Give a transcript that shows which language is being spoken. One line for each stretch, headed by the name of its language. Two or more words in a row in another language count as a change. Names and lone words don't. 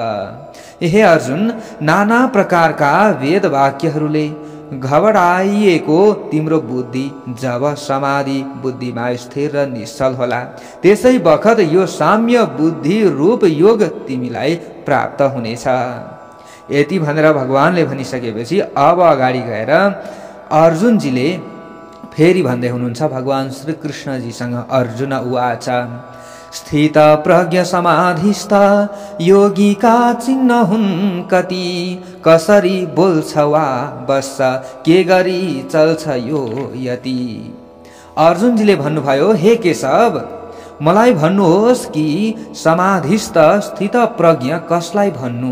Nepali: हे अर्जुन, नाना प्रकारका वेद वाक्यहरूले घबराइएको तिम्रो बुद्धि जब समाधि बुद्धिमा स्थिर र निश्चल होला त्यसै बखत यो साम्य बुद्धि रूप योग तिमीलाई प्राप्त हुनेछ। यति भनेर भगवानले भनिसकेपछि अब अगाडि गएर अर्जुनजीले फेरि भन्दै हुनुहुन्छ भगवान श्री कृष्णजीसँग। अर्जुन उवाच, स्थित प्रज्ञ समाधिस्थ योगीका चिन्ह हुन् कति, कसरी बोल्छ वा बस्छ के गरी चल्छ यो यति। अर्जुनजीले भन्नुभयो, हे केशव, मलाई भन्नुहोस् कि समाधिस्थ स्थित प्रज्ञ कसलाई भन्नु?